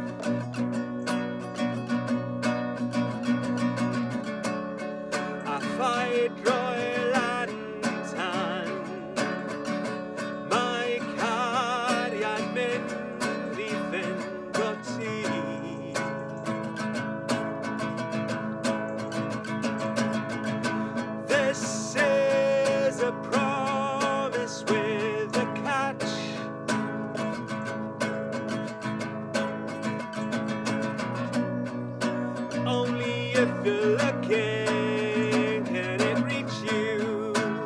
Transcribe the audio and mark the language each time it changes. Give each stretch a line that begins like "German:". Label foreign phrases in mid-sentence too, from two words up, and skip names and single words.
Welsh: A phaid roi lan tan. Mae cariad mynd I fynd o ti.
English: This is a promise with a catch. Only if you're looking can it reach you.